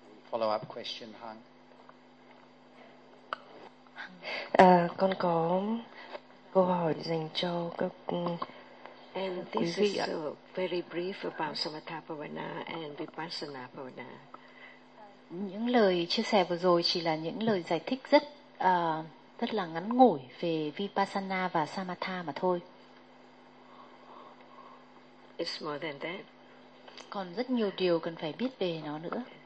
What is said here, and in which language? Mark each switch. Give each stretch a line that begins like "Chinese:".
English: Follow-up question, Hằng.
Vietnamese: Con có câu hỏi dành cho các
English: And this is so very brief about Samatha Bhavana and Vipassana Bhavana.
Vietnamese: Những lời chia sẻ vừa rồi chỉ là những lời giải thích rất rất là ngắn ngủi về Vipassana và Samatha mà thôi.
English: It's more than that.
Vietnamese: Còn rất nhiều điều cần phải biết về nó nữa.